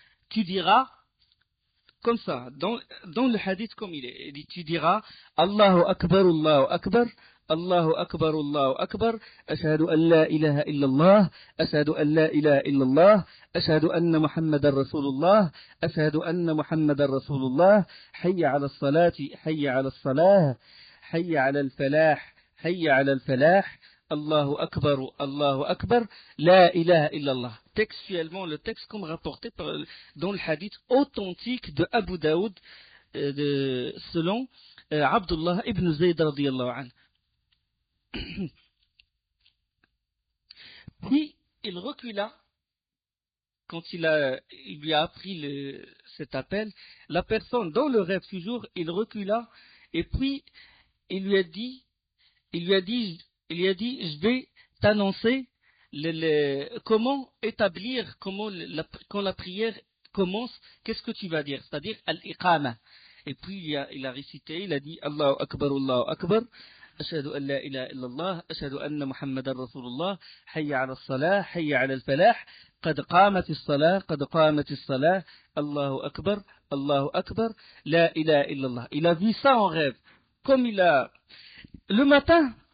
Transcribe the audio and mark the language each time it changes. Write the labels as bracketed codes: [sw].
[fr] Tu diras, comme ça, dans le hadith comme il est, tu diras, Allahu Akbar, Allahu Akbar. [ar] الله أكبر الله أكبر أشهد أن لا إله إلا الله أشهد أن لا إله إلا الله أشهد أن محمد رسول الله أشهد أن محمد رسول الله حي على الصلاة حي على الصلاة حي على الفلاح حي على الفلاح الله أكبر لا إله إلا الله. [fr] Textuellement, le texte comme rapporté dans le hadith authentique de Abu Daoud selon Abdullah ibn Zayd radiyallahu anhu. Puis il recula quand il lui a appris cet appel. La personne dans le rêve toujours, il recula et puis il lui a dit, je vais t'annoncer comment établir, quand la prière commence, qu'est-ce que tu vas dire, c'est-à-dire al-iqama. Et puis il a récité, il a dit Allahu Akbar, Allahu Akbar. [ar] أشهد أن لا إله إلا الله أشهد أن محمد رسول الله حي على الصلاة حي على الفلاح قد قامت الصلاة الله أكبر لا إله إلا الله. [fr] Il a vu ça en rêve. Comme le matin,